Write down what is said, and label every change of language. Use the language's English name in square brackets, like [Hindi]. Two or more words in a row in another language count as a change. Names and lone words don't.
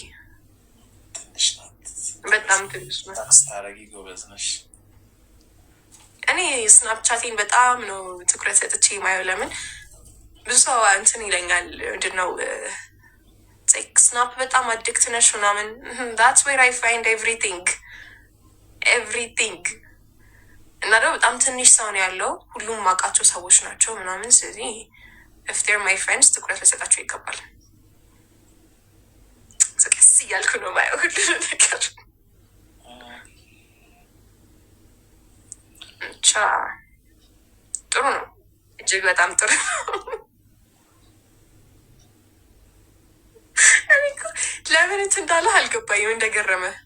[Amharic] ትንሽ ናት፣ በጣም ትንሽ ናት። ታስታረጊ ጎበዝ ነሽ። እኔ ስናፕቻቴን በጣም ነው ትኩረት ሰጥቼ የማየው። ለምን ብዙ ሰው እንትን ይለኛል፣ ምንድን ነው ስናፕ በጣም አዲክት ነሽ ምናምን። [English] that's where I find everything [Amharic] እና ደግሞ በጣም ትንሽ ሰው ነው ያለው፣ ሁሉም ማውቃቸው ሰዎች ናቸው ምናምን። ስለዚህ [English] if they're my friends [Amharic] ትኩረት ልሰጣቸው ይገባል። ቀስ እያልኩ ነው ማየው ሁሉ ነገር። ብቻ ጥሩ ነው፣ እጅግ በጣም ጥሩ ነው። ለምን እንትን እንዳለህ አልገባኝም፣ እንደገረመ